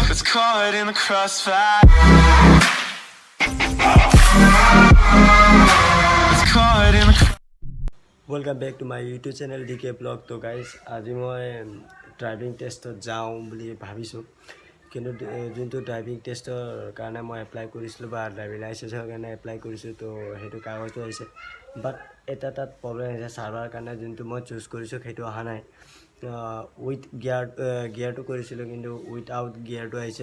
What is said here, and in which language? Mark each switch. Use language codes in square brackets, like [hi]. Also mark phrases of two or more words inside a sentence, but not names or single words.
[en] caught in the crossfire. Was caught in the Welcome back to my YouTube channel DK vlog. [hi] तो गाइस आज मैं ड्राइविंग टेस्टत जाऊँ [as] বুলি ভাবিছোঁ, কিন্তু যোনটো [en] driving testৰ [as] কাৰণে মই এপ্লাই কৰিছিলোঁ বা [en] driving licenseৰ [as] কাৰণে এপ্লাই কৰিছোঁ, তো সেইটো কাগজটো আহিছে। বাট এটা তাত প্ৰব্লেম হৈছে, চাৰ্ভাৰ কাৰণে যোনটো মই চুজ কৰিছোঁ সেইটো অহা নাই। [en] with gearটো [as] কৰিছিলোঁ, কিন্তু [en] without gearটো [as] আহিছে।